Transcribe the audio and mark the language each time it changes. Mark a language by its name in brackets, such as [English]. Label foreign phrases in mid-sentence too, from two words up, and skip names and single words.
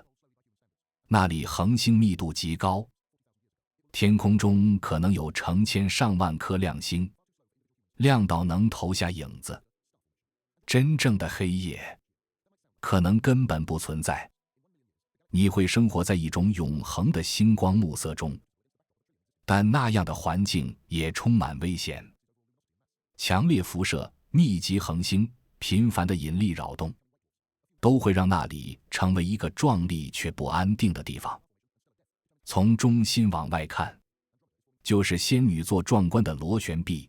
[Chinese] 那裡恆星密度極高，天空中可能有成千上萬顆亮星，亮到能投下影子。真正的黑夜可能根本不存在，你会生活在一種永恆的星光暮色中，但那樣的環境也充滿危險。强烈輻射、密集恆星、頻繁的引力擾動，都會讓那裡成為一個壯麗卻不安定的地方。從中心往外看，就是仙女座壯觀的螺旋臂。